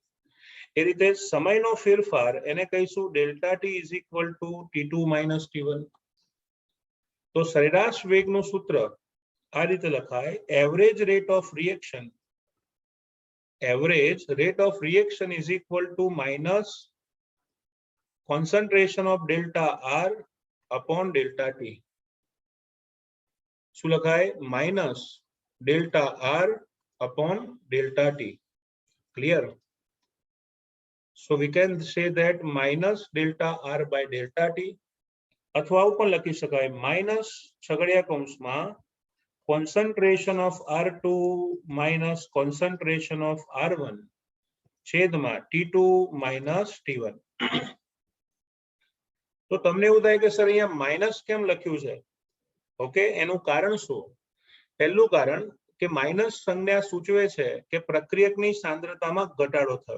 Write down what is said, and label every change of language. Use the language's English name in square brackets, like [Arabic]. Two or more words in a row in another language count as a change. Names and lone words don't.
[Gujarati] એ રીતે સમયનો ફેરફાર એને કહીશું [English] delta T is equal to T2 minus T1. [Gujarati] તો સરેરાશ વેગનું સૂત્ર આ રીતે લખાય, [English] average rate of reaction, average rate of reaction is equal to minus concentration of delta R upon delta T. [Gujarati] શું લખાય? [English] minus delta R upon delta T. Clear? So we can say that minus delta R by delta T, [Gujarati] અથવા આવું પણ લખી શકાય, માઇનસ છગડિયા કૌંસમાં [English] concentration of R2 minus concentration of R1 છેદમાં T2 minus T1. [Gujarati] તો તમને એવું થાય કે સર અહીંયા માઇનસ કેમ લખ્યું છે? ઓકે, એનું કારણ શું? પહેલું કારણ કે માઇનસ સંજ્ઞા સૂચવે છે કે પ્રક્રિયકની સાંદ્રતામાં ઘટાડો થયો.